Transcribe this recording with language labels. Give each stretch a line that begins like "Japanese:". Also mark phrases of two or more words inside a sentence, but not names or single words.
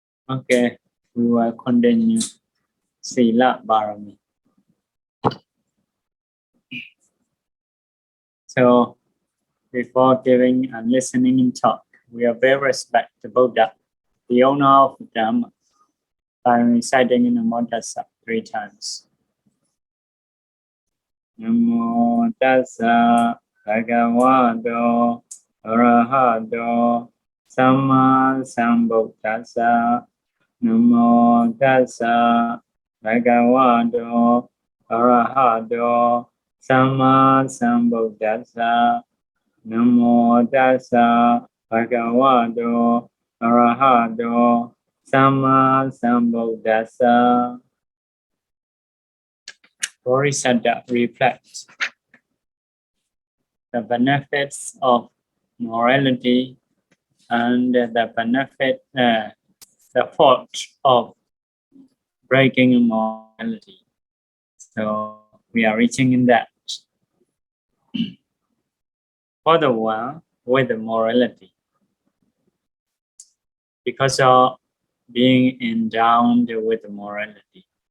English: Okay, we will continue
Pali: Sila Pāramī.
English: So, before giving and listening in talk, we obey respect the Buddha, the owner of Dhamma, by reciting in the Bodhisatta 3 times.
Pali: Namo tassa bhagavato arahato samma sambuddhassa. Namo tassa bhagavato arahato samma sambuddhassa. Namo tassa bhagavato arahato samma sambuddhassa.
English: Bodhisatta reflects the benefits of morality and the benefit, the fault of breaking morality. So we are reaching in that. For the one with the morality, because of being endowed with morality,